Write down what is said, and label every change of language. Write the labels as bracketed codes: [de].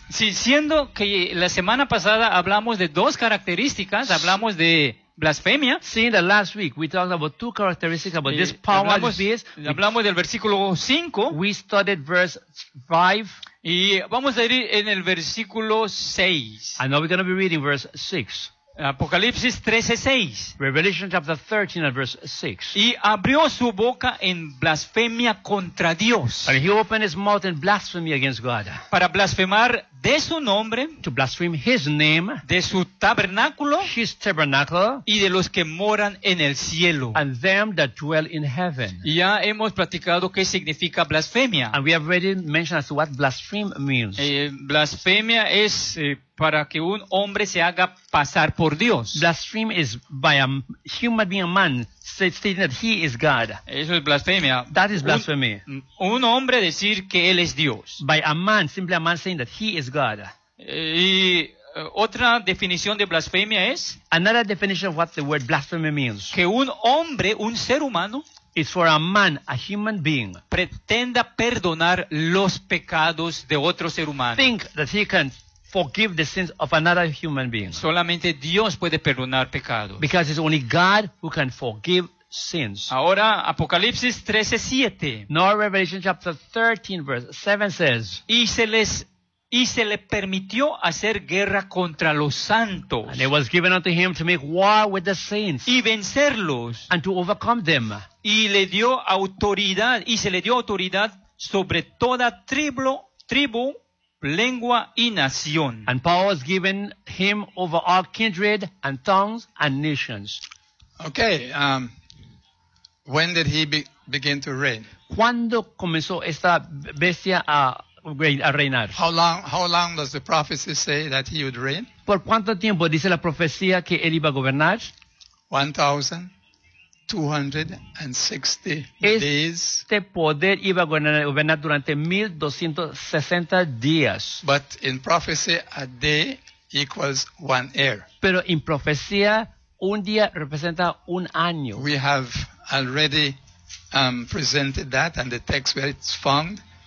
[es] Sí, siendo que la semana pasada hablamos de dos características, hablamos de blasfemia. [en] Sí, the last week we talked about two characteristics about this power, [es] hablamos, [en] this beast. [es] Hablamos del versículo 5. [en] We studied verse 5. [es] Y vamos a ir en el versículo 6. [en] And now we're going to be reading verse 6. [es] Apocalipsis 13:6. [en] Revelation chapter 13 and verse 6. [es] Y abrió su boca en blasfemia contra Dios. [en] And he opened his mouth in blasphemy against God. [es] Para blasfemar de su nombre. [en] To blaspheme his name. [es] De su tabernáculo. [en] His tabernacle. [es] Y de los que moran en el cielo. [en] And them that dwell in heaven. [es] Ya hemos platicado qué significa blasfemia. [en] And we have already mentioned as to what blaspheme means. [es] Blasfemia es para que un hombre se haga pasar por Dios. [en] Blaspheme is by a human being, a man, stating that he is God. [es] Eso es blasfemia. [en] That is blasphemy. [es] Un hombre decir que él es Dios. [en] By a man, simply a man saying that he is God. [es] Y otra definición de blasfemia es, [en] another definition of what the word blasphemy means, [es] que un hombre, un ser humano, [en] is for a man, a human being, [es] pretenda perdonar los pecados de otro ser humano. [en] Think that he can forgive the sins of another human being. [es] Solamente Dios puede perdonar pecados. [en] Because it's only God who can forgive sins. [es] Ahora, Apocalipsis 13:7. [en] Now Revelation chapter 13 verse 7 says, [es] y se le permitió hacer guerra contra los santos. [en] And it was given unto him to make war with the saints. [es] Y vencerlos. [en] And to overcome them. [es] Y se le dio autoridad sobre toda tribu, lengua y nación. [en] And power was given him over all kindred and tongues and nations. Okay, when did he begin to reign? [es] ¿Cuándo comenzó esta bestia a reinar? [en] How long does the prophecy say that he would reign? [es] ¿Por cuánto tiempo dice la profecía que él iba a gobernar? [en] 1,260 days. [es] Este poder iba a gobernar durante 1,260 días. [en] But in prophecy, a day equals one year. [es] Pero en profecía, un día representa un año. [en] We have already presented that and the text where it's found.